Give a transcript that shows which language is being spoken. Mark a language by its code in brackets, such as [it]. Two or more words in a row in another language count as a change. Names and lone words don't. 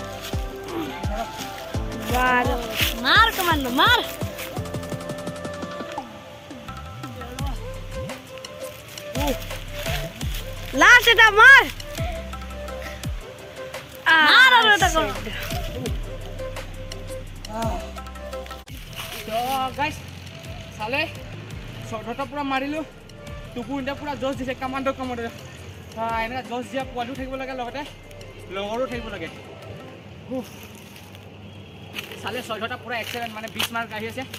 [hi] मार मार कमांडो मार लास्ट এটা मार मार [as] আর এটা করো। তো গাইজ চালে চৰ্টটা পূৰা মাৰিলোঁ, টুকু এতিয়া পূৰা জছ দিছে। কামাণ্ডো এনেকৈ জছ দিয়া পোৱালিও থাকিব লাগে, লগতে লগৰো থাকিব লাগে। চালে 6টা পূৰা এক্সেলেণ্ট, মানে 20 মাৰ্ক আহি আছে।